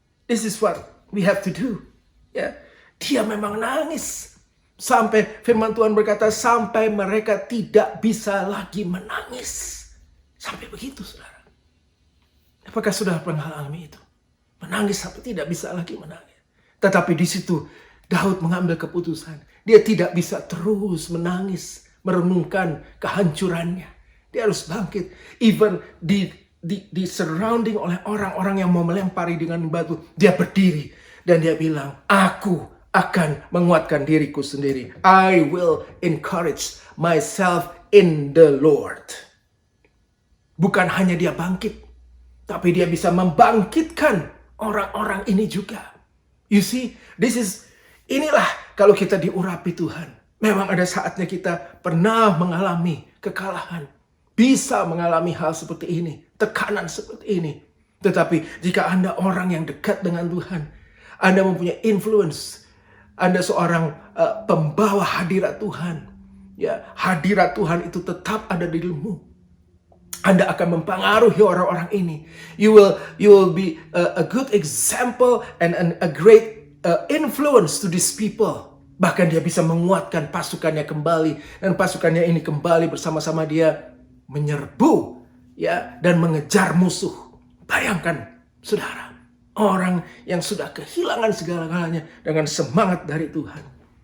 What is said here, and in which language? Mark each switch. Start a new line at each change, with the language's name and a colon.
English: This is what we have to do.
Indonesian: Ya, dia memang nangis. Sampai firman Tuhan berkata, sampai mereka tidak bisa lagi menangis. Sampai begitu, saudara. Apakah saudara pernah alami itu? Menangis sampai tidak bisa lagi menangis. Tetapi di situ Daud mengambil keputusan. Dia tidak bisa terus menangis, merenungkan kehancurannya. Dia harus bangkit.
English: Even
Indonesian: di surrounding oleh orang-orang yang mau melempari dengan batu, dia berdiri dan dia bilang, aku akan menguatkan diriku sendiri.
English: I will encourage myself in the Lord.
Indonesian: Bukan hanya dia bangkit, tapi dia bisa membangkitkan orang-orang ini juga.
English: You see,
Indonesian: inilah kalau kita diurapi Tuhan. Memang ada saatnya kita pernah mengalami kekalahan. Bisa mengalami hal seperti ini, tekanan seperti ini. Tetapi jika Anda orang yang dekat dengan Tuhan, Anda mempunyai influence, Anda seorang pembawa hadirat Tuhan. Ya, hadirat Tuhan itu tetap ada di dalammu. Anda akan mempengaruhi orang-orang ini.
English: You will be a good example and a great influence to these people.
Indonesian: Bahkan dia bisa menguatkan pasukannya kembali, dan pasukannya ini kembali bersama-sama dia menyerbu, ya, dan mengejar musuh. Bayangkan, saudara, orang yang sudah kehilangan segala-galanya dengan semangat dari Tuhan.